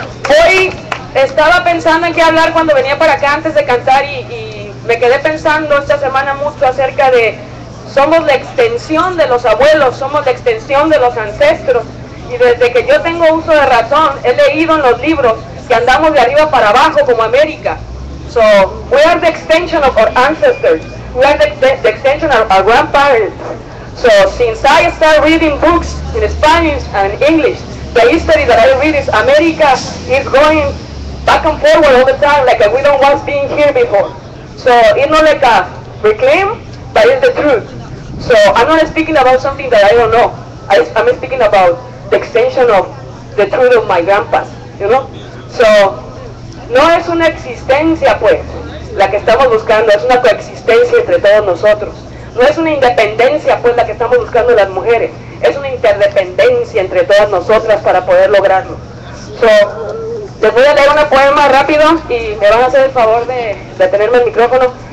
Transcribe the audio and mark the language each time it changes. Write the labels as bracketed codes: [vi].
[es] Hoy estaba pensando en qué hablar cuando venía para acá antes de cantar y me quedé pensando esta semana mucho acerca de somos la extensión de los abuelos, somos la extensión de los ancestros, y desde que yo tengo uso de razón he leído en los libros que andamos de arriba para abajo como América. [en] So we are the extension of our ancestors, we are the extension of our grandparents. So since I started reading books in Spanish and English, the history that I read is America is going back and forward all the time, like we don't want being here before. So it's not like a reclaim, but it's the truth. So I'm not speaking about something that I don't know. I'm speaking about the extension of the truth of my grandpas, you know. [es] So no es una existencia, pues, la que estamos buscando, es una coexistencia entre todos nosotros. No es una independencia, pues, la que estamos buscando las mujeres. Es una interdependencia entre todas nosotras para poder lograrlo. So, les voy a leer un poema rápido y me van a hacer el favor de tenerme el micrófono.